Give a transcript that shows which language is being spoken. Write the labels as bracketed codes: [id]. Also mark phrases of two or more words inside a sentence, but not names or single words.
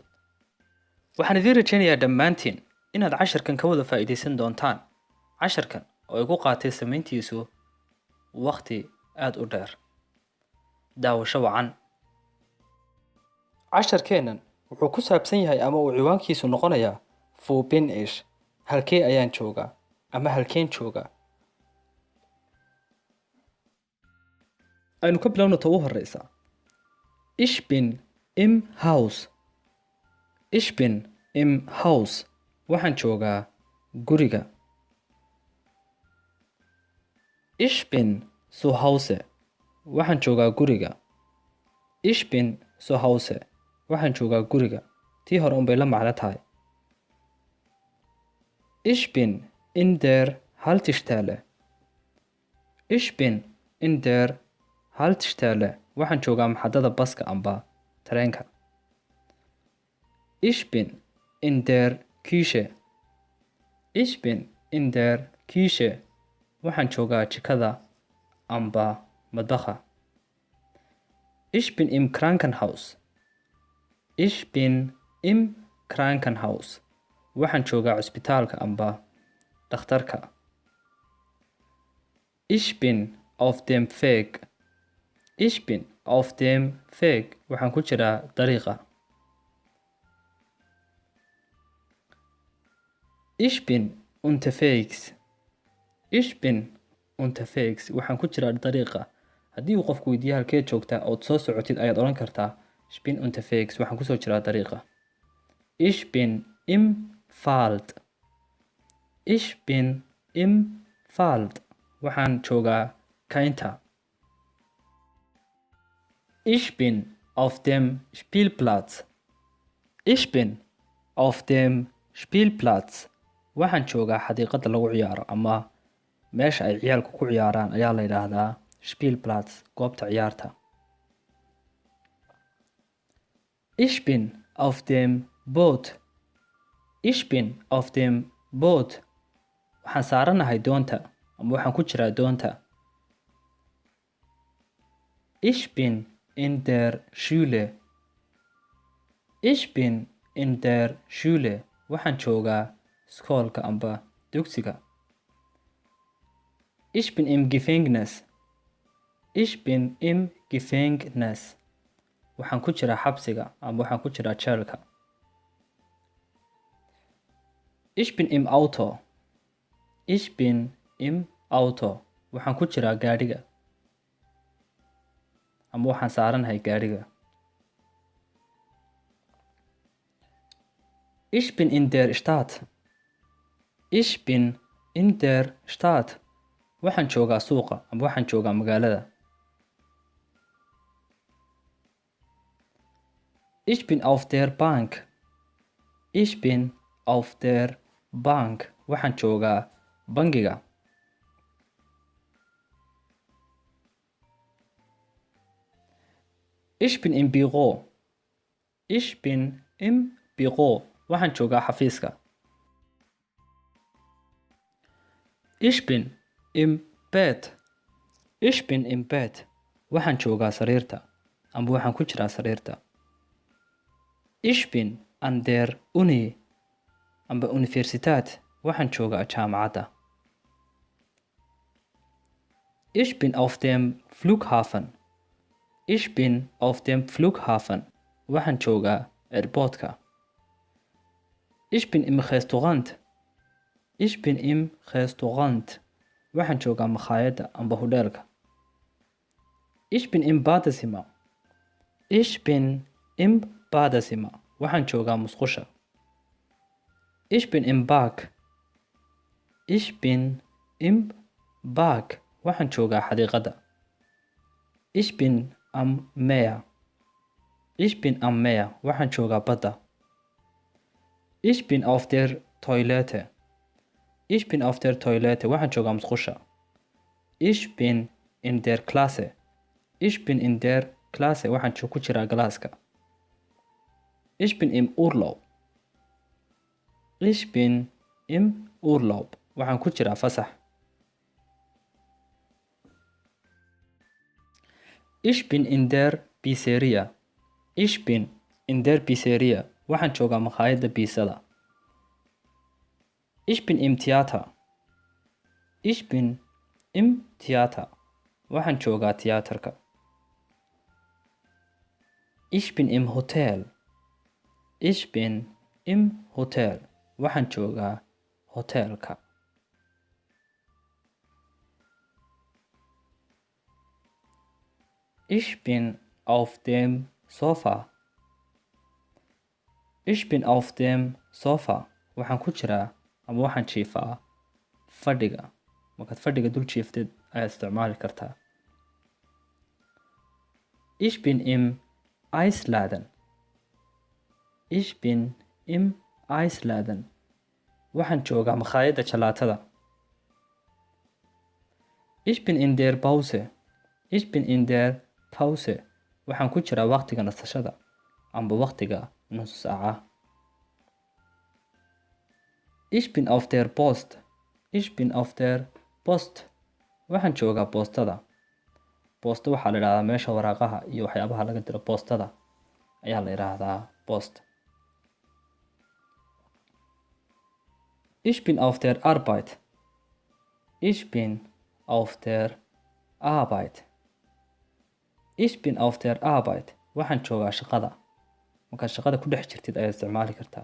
[so] Waxaan idin rajaynayaa dhammaantiin inaad casharkan ka wada faa'iideysan doontaan. Casharkan oo igu qaatay samayntiisu waqti aad u dheer. Daawasho wacan. Casharkeennan wuxuu ku saabsan yahay ama uu ciwaankiisu noqonayaa [de] Wo bin ich? [so] Halkee ayaan joogaa ama halkeen joogaa. Aynu ka bilowno ta ugu horreysa. [de] Ich bin im Haus. Ich bin im Haus. [so] Waxaan joogaa guriga. [de] Ich bin zu Hause. [so] Waxaan joogaa guriga. [de] Ich bin zu Hause. [so] Waxaan joogaa guriga. Tii hore unbay la macno tahay. [de] Ich bin in der Haltestelle. Ich bin in der Haltestelle. [so] Waxaan joogaa maxadada baska amba tareenka. [de] Ich bin in der Küche. Ich bin in der Küche. [so] Waxaan joogaa jikada amba madbaxa. [de] Ich bin im Krankenhaus. Ich bin im Krankenhaus. [so] Waxaan joogaa cusbitaalka amba dhakhtarka. [de] Ich bin auf dem Weg. Ich bin auf dem Weg. [so] Waxaan ku jiraa dariiqa. [de] Ich bin unterwegs. Ich bin unterwegs. [so] Waxaan ku jiraa dariiqa. Haddii uu qofku weydiiyo halkee joogtaa ood soo socotid ayaad odhan kartaa [de] Ich bin unterwegs. [so] Waxaan ku soo jiraa dariiqa. [de] Ich bin im Wald. Ich bin im Wald. [so] Waxaan joogaa kaynta. [de] Ich bin auf dem Spielplatz. Ich bin auf dem Spielplatz. [so] Waxaan joogaa xadiiqada lagu ciyaaro ama meesha ay ciyaalku ku ciyaaraan ayaa la yiraahdaa Spielplatz, goobta ciyaarta. [de] Ich bin auf dem Boot. Ich bin auf dem Boot. [so] Waxaan saaranahay doonta ama waxaan ku jiraa doonta. [de] Ich bin in der Schule. Ich bin in der Schule. [so] Waxaan joogaa iskoolka amba dugsiga. [de] Ich bin im Gefängnis. Ich bin im Gefängnis. [so] Waxaan ku jiraa xabsiga ama waxaan ku jiraa jeelka. [de] Ich bin im Auto. Ich bin im Auto. [so] Waxaan ku jiraa gaadhiga ama waxaan saaranahay gaadhiga. [de] Ich bin in der Stadt. Ich bin in der Stadt. [so] Waxaan joogaa suuqa ama waxaan joogaa magaalada. [de] Ich bin auf der Bank. Ich bin auf der Bank. [so] Waxaan joogaa bangiga. [de] Ich bin im Büro. Ich bin im Büro. [so] Waxaan joogaa xafiiska. [de] Ich bin im Bett. Ich bin im Bett. [so] Waxaan joogaa sariirta ama waxaan ku jiraa sariirta. [de] Ich bin an der Uni amba Universität. [so] Waxaan joogaa jaamacadda. [de] Ich bin auf dem Flughafen. Ich bin auf dem Flughafen. [so] Waxaan joogaa airportka. [de] Ich bin im Restaurant. Ich bin im Restaurant. [so] Waxaan joogaa makhaayadda amba hoteelka. [de] Ich bin im Badezimmer. Ich bin im Badezimmer. [so] Waxaan joogaa musqusha. [de] Ich bin im Park. Ich bin im Park. [so] Waxaan joogaa xadiiqada. [de] Ich bin am Meer. Ich bin am Meer. [so] Waxaan joogaa badda. [de] Ich bin auf der Toilette. Ich bin auf der Toilette. [so] Waxaan joogaa musqusha. [de] Ich bin in der Klasse. Ich bin in der Klasse. [so] Waxaan ku jiraa galaaska. [de] Ich bin im Urlaub. Ich bin im Urlaub. [so] Waxaan ku jiraa fasax. [de] Ich bin in der Pizzeria. Ich bin in der Pizzeria. [so] Waxaan joogaa makhaayadda biisada. [de] Ich bin im Theater. Ich bin im Theater. [so] Waxaan joogaa tiyaatarka. [de] Ich bin im Hotel. Ich bin im Hotel. [so] Waxaan joogaa hotelka. [de] Ich bin auf dem Sofa. Ich bin auf dem Sofa. [so] Waxaan ku jiraa ama waxaan jiifaa fadhiga. Markaad fadhiga dul jiiftid ayaad isticmaali kartaa. [de] Ich bin im Eisladen. Ich bin im Eisladen. [so] Waxaan joogaa makhaayadda jalaatada. [de] Ich bin in der Pause. Ich bin in der Pause. [so] Waxaan ku jiraa waqtiga nasashada amba waqtiga nus saaca. [de] Ich bin auf der Post. Ich bin auf der Post. [so] Waxaan joogaa boostada. Boosta waxaa la yidhahdaa meesha waraaqaha iyo waxyaabaha laga diro boostada ayaa la yidhaahdaa post. [de] Ich bin auf der Arbeit. Ich bin auf der Arbeit. Ich bin auf der Arbeit. [so] Waxaan joogaa shaqada. Markaad shaqada ku dhex jirtid ayaad isticmaali kartaa.